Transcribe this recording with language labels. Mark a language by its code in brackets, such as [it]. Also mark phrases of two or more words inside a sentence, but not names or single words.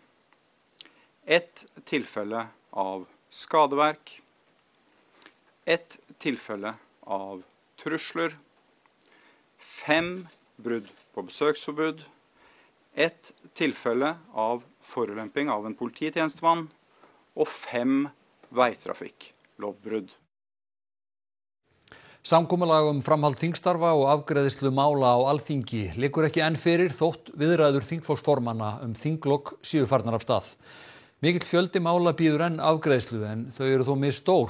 [no] 1 tilfelle av skadeverk. 1 tilfelle av trusler. 5 brudd på besøksforbud. 1 tilfelle av forulemping av en polititjenestemann. Og 5 veitrafikklovbrudd. [is] Samkomulag framhald þingstarfa og afgreiðslu mála á Alþingi liggur ekki enn fyrir þótt viðræður þingflokksformanna þinglok séu farnar af stað. Mikill fjöldi mála bíður enn afgreiðslu en þau eru þó misstór.